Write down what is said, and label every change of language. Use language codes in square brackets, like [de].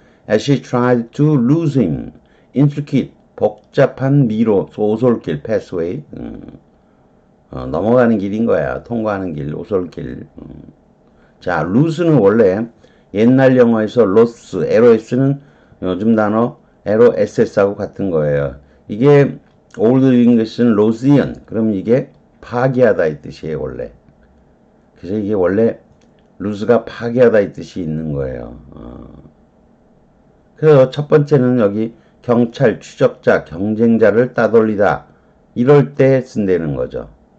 [en] As she tried to lose him. intricate [ko] 복잡한 미로 오솔길 [en] pathway [ko] 넘어가는 길인 거야. 통과하는 길 오솔길. 자 lose는 원래 옛날 영어에서 loss, LOS는 요즘 단어 LOSS하고 같은 거예요. 이게 old English는 losian. 그럼 이게 파괴하다 이 뜻이에요 원래. 그래서 이게 원래 루스가 파괴하다 이 뜻이 있는 거예요. 그래서 첫 번째는 여기 경찰, 추적자, 경쟁자를 따돌리다 이럴 때 쓴다는 거죠.